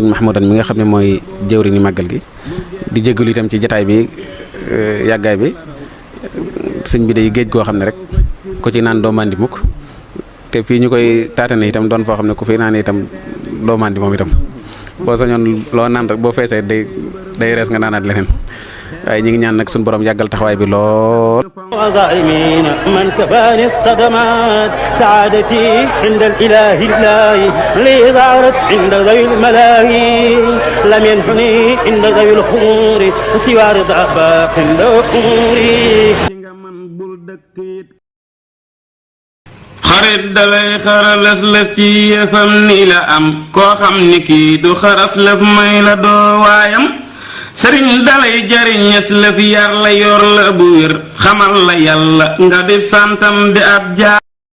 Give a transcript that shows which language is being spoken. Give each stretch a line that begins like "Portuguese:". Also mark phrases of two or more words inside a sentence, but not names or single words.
Wolof: Mahmoudan mi nga xam ne mooy jëwriñu màggal gi di jégalu itam ci jataay bi yàggaay bi sëñ bi day géej goo xam ne rek ku ci naan doo màndi mukk te fii ñu koy taatane itam doon foo xam ne ku fi naan itam doo màndi moom itam boo sañoon loo naan rek boo feesee day rees nga naanaat leneen waaye ñi ngi ñaan nag suñu borom yàggal taxawaay bi lool
Arabic: وظالمين من كفاني الصدمات سعادتي عند الإله لي ظهرت عند ذوي الملاهي لم ينحني عند ذوي الخمور سوى رضا باق عند أموري
Wolof: xarit dalay xaralas lëf ci yëfam ni la am koo xam ni kii du xaras lëf may la doo waayam sëriñ dalay jariñes lëf yar la yor la bu wér xamal la yàlla nga def santam di ab jaar